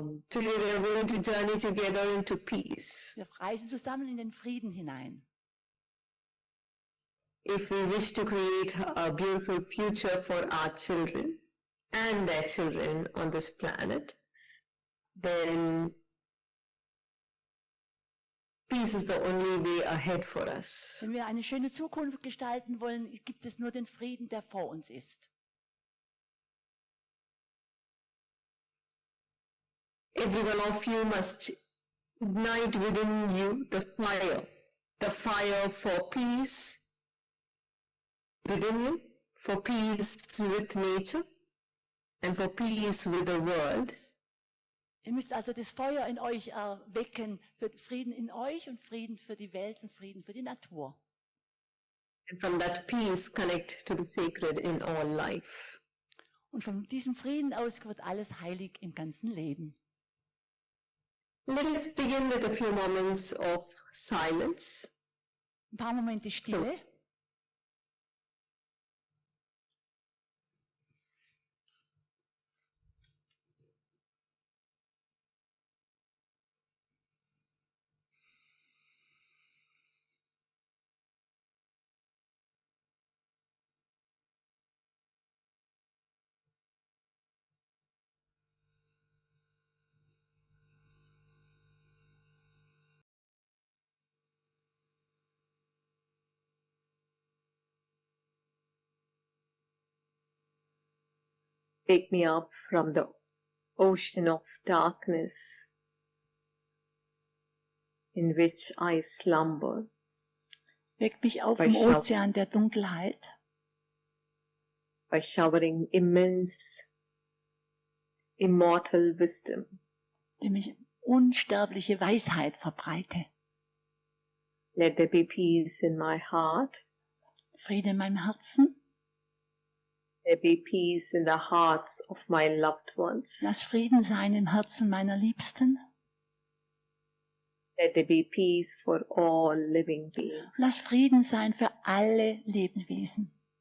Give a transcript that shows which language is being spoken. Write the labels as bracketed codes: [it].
[en] Today we are going to journey together into peace. [de] Wir reisen zusammen in den Frieden hinein. [en] If we wish to create a beautiful future for our children and their children on this planet, then peace is the only way ahead for us. [de] Wenn wir eine schöne Zukunft gestalten wollen, gibt es nur den Frieden, der vor uns ist. [en] Every one of you must ignite within you the fire for peace within you, for peace with nature and for peace with the world. [de] Ihr müsst also das Feuer in euch erwecken für Frieden in euch und Frieden für die Welt und Frieden für die Natur. [en] And from that peace connect to the sacred in all life. [de] Und von diesem Frieden aus wird alles heilig im ganzen Leben. [en] Let us begin with a few moments of silence. [de] Ein paar Momente Stille. [en] Wake me up from the ocean of darkness in which I slumber. [de] Weckt mich auf vom Ozean der Dunkelheit. [en] By showering immense, immortal wisdom. [de] Indem ich unsterbliche Weisheit verbreite. [en] Let there be peace in my heart. [de] Friede in meinem Herzen. [en] There be peace in the hearts of my loved ones. [de] Lass Frieden sein im Herzen meiner Liebsten. [en] Let there be peace for all living beings. [de] Lass Frieden sein für alle Lebewesen.